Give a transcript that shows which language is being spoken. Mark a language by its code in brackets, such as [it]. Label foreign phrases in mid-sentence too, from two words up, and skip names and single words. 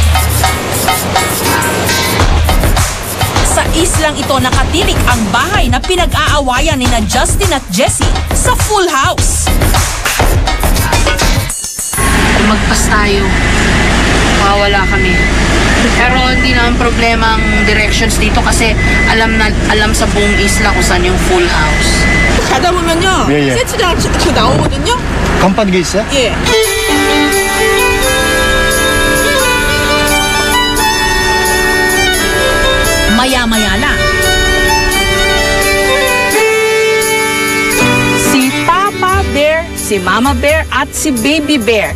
[tl] Sa islang ito nakatirik ang bahay na pinag-aawayan ni na Justin at Jessie sa Full House. Magpas tayo. Mawawala kami. Pero hindi naman problema ang directions dito kasi alam sa buong isla kung saan yung Full House. [ko] 가다 보면요. 예, 예. 세트장 저 나오거든요. 간판 게 있어요? 예. [tl] Maya-maya lang. Si Papa Bear, si Mama Bear at si Baby Bear.